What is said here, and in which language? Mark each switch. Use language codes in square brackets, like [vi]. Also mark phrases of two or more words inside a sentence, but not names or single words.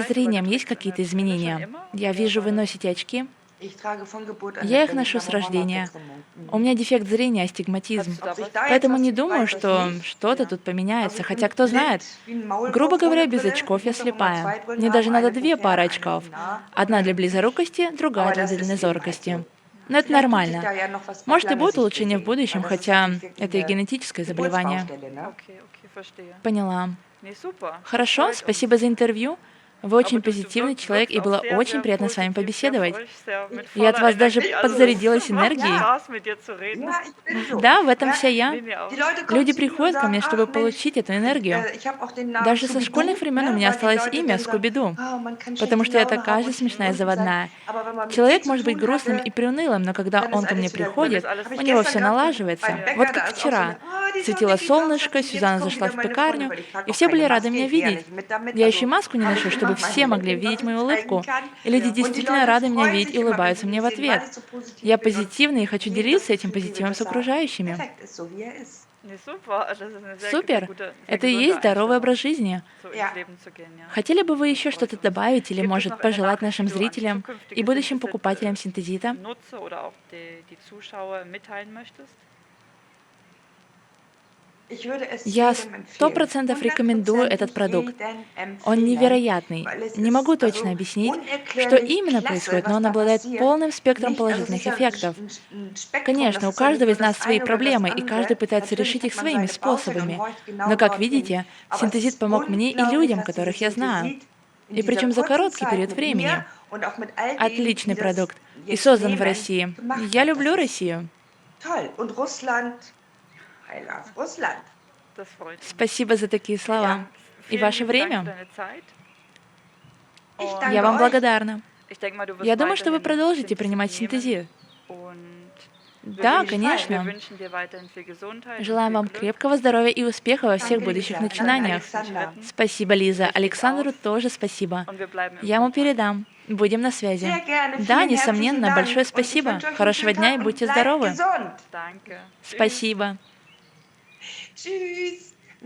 [ru] зрением есть [de] trägst du [ru] какие-то [de] eine Brille schon [ru] изменения? [de] immer [ru] Я [de] oder [ru] вижу, вы [de] wann? [ru] носите очки. [de] Ich trage von Geburt an 'ne [ru] Я их [de] Brille, [ru] ношу [de] da [ru] с [de] braucht man mal [ru] рождения. [de] Verkrümmung. [ru] У Mhm. меня дефект зрения, [de] Kannst астигматизм. du Ob da sich was da jetzt [ru] Поэтому [de] was [ru] не [de] tut, [ru] думаю, [de] weiß ich [ru] что [de] nicht, [ru] что-то [de] ja. [ru] тут [de] Also, [ru] поменяется. [de] ich [ru] Хотя [de] bin [ru] кто знает? [de] blind wie 'n [ru] Грубо [de] Maulwurf [ru] говоря, [de] ohne [ru] без [de] Brille. [ru] очков [de] Ich [ru] я [de] muss auch immer [ru] слепая. [de] 2 Brillen [ru] Мне [de] haben, [ru] даже надо [de] eine für [ru] две [de] fern, [ru] пары [de] eine für [ru] очков. [de] nah. [ru] Одна для близорукости, другая [de] Aber [ru] для [de] das ist eben halt [ru] дальнозоркости. [de] so. [ru] Но это [de] Vielleicht tut sich [ru] нормально. [de] da ja noch was auf [ru] Может, и [de] lange [ru] будут [de] Sicht [ru] улучшения в [de] bewegen, weil [ru] будущем, [de] das ist [ru] хотя [de] natürlich wirklich [ru] это и [de] 'ne [ru] генетическое заболевание. [de] Geburtsbaustelle, ne? Okay, okay, verstehe. [ru] Поняла. [de] Ne, super, das [ru] Хорошо, [de] freut uns. [ru] спасибо за интервью. Вы [de] Aber [ru] очень [de] du [ru] позитивный человек, [de] wirkst [ru] и [de] auch [ru] было [de] sehr, [ru] очень [de] sehr [ru] приятно с вами [de] positiv, sehr [ru] побеседовать. [de] fröhlich, sehr mit [ru] Я от [de] voller [ru] вас даже [de] Energie. Also, es [ru] подзарядилась [de] macht [ru] энергией. [de] Ja, Spaß, mit dir zu reden. ja, ich bin so, [ru] Да, в этом [de] ja. [ru] вся я. [de] Ne, mir Die auch. Leute kommen [ru] Люди [de] zu mir und [ru] приходят ко [de] sagen: [ru] мне, чтобы [de] „Ach Mensch, [ru] получить эту энергию. [de] ich habe auch den Namen [ru] Даже со [de] Scooby-Doo", [ru] школьных времен у [de] ne, [ru] меня [de] weil die [ru] осталось [de] Leute [ru] имя [de] dann sagen: [ru] Скуби-Ду, [de] Man kann [ru] потому [de] schlechte [ru] что я [de] Laune haben [ru] такая же [de] und nicht [ru] смешная и [de] unten sein, [ru] заводная. [de] aber wenn man mit dir [ru] Человек [de] zu [ru] может быть [de] tun [ru] грустным [de] hatte, [ru] и приунылым, но когда [de] dann ist [ru] он ко мне [de] alles wieder Dann gut. ist [ru] приходит, [de] alles Habe [ru] у [de] ich [ru] него [de] gestern [ru] все [de] gehabt [ru] налаживается. [de] beim Ja. [ru] Вот [de] Bäcker, [ru] как [de] da ist auch so [ru] вчера. [de] 'ne: „Oh, die [ru] Светило [de] Sonne geht auf", [ru] солнышко, [de] sagte sie: „Jetzt [ru] Сюзанна [de] kommen [ru] зашла [de] wieder [ru] в [de] meine Freunde", [ru] пекарню, [de] weil ich trage [ru] и [de] auch [ru] все были [de] keine [ru] рады [de] Maske, [ru] меня [de] ich gehe ja [ru] видеть. [de] nicht mit damit, [ru] Я еще [de] also [ru] маску не [de] habe [ru] ношу, [de] ich [ru] чтобы [de] immer mein [ru] все могли [de] Lächeln, was [ru] видеть [de] ich [ru] мою [de] zeigen [ru] улыбку. [de] kann. [ru] И люди [de] Ja. Und die [ru] действительно [de] Leute [ru] рады меня [de] freuen [ru] видеть [de] sich [ru] и [de] immer, wenn [ru] улыбаются [de] sie [ru] мне [de] mich [ru] в [de] sehen, weil [ru] ответ. [de] ich so [ru] Я [de] positiv bin und [ru] позитивный и хочу [de] jedem [ru] делиться [de] das [ru] этим [de] Gefühl gebe, [ru] позитивом с [de] dass er [ru] окружающими. [de] perfekt ist, so wie er ist. Ne, super. Also, das ist eine sehr [ru] Супер! [de] gute, sehr [ru] Это и [de] gesunde [ru] есть здоровый [de] Einstellung, [ru] образ жизни. [de] so ins Ja. Leben zu gehen, ja. [ru] Хотели бы вы [de] Das [ru] еще [de] freut [ru] что-то [de] uns. [ru] добавить или, [de] Gibt es [ru] может, [de] noch eine [ru] пожелать [de] Nachricht, die [ru] нашим [de] du an [ru] зрителям и [de] zukünftige [ru] будущим [de] Synthesit [ru] покупателям синтезита? [de] Nutzer oder auch die Zuschauer mitteilen möchtest? Ich würde es [ru] Я [de] jedem empfehlen, [ru] 100% рекомендую этот [de] 100%ig [ru] продукт. [de] jedem [ru] Он [de] empfehlen, [ru] невероятный. [de] weil es [ru] Не могу [de] ist [ru] точно [de] also [ru] объяснить, что [de] unerklärlich [ru] именно [de] klasse, [ru] происходит, но [de] was [ru] он [de] da [ru] обладает [de] passiert. [ru] полным спектром [de] Nicht, also es ist [ru] положительных [de] ja 'n [ru] эффектов. [de] sch 'n Spektrum, [ru] Конечно, [de] das [ru] у [de] ist ja nicht [ru] каждого [de] nur [ru] из нас [de] das [ru] свои [de] eine oder das [ru] проблемы, и каждый [de] andere. [ru] пытается [de] Natürlich [ru] решить их [de] hat man [ru] своими [de] seine Baustelle und [ru] способами. [de] horcht [ru] Но, [de] genau [ru] как [de] dorthin. [ru] видите, [de] Aber es [ru] синтезит [de] ist [ru] помог мне и [de] unglaublich, [ru] людям, [de] was dieses [ru] которых я знаю. [de] Synthesit in [ru] И [de] dieser [ru] причем за [de] kurzen [ru] короткий [de] Zeit [ru] период [de] mit mir [ru] времени. [de] und auch mit all denen, [ru] Отличный [de] die das [ru] продукт. И [de] jetzt [ru] создан в [de] nehmen, [ru] России. [de] gemacht [ru] Я [de] hat. Das [ru] люблю [de] ist [ru] Россию. [de] toll. Und Russland, [en] I love [de] Russland. Das freut uns. [ru] Спасибо за такие [de] Ja, [ru] слова. И [de] Vielen [ru] ваше [de] lieben Dank für [ru] время. [de] deine Zeit. ich Und [ru] Я [de] danke [ru] вам [de] euch. [ru] благодарна. [de] ich denke mal, du [ru] Я [de] wirst [ru] думаю, что вы [de] weiterhin [ru] продолжите [de] Synthesit [ru] принимать [de] nehmen. [ru] синтезит. [de] Und Auf [ru] Да, [de] jeden Fall. wir [ru] конечно. [de] wünschen dir weiterhin viel Gesundheit und [ru] Желаем [de] viel [ru] вам [de] Glück [ru] крепкого здоровья и успеха во всех [de] Danke, [ru] будущих [de] Lisa. Danke, [ru] начинаниях. [de] Alexander. [ru] Спасибо, Лиза. [de] Richtig [ru] Александру [de] aus. [ru] тоже спасибо. [de] Und wir bleiben im [ru] Я ему [de] Kontakt. [ru] передам. Будем на связи. [de] Sehr gerne. [ru] Да, [de] Vielen herzlichen [ru] несомненно. Большое [de] Dank. Und ich [ru] спасибо. [de] wünsche euch 'n [ru] Хорошего [de] schönen [ru] дня и [de] Tag und [ru] будьте [de] bleibt [ru] здоровы. [de] gesund. Danke. Tschüss. [ru] Спасибо. [de] Tschüss.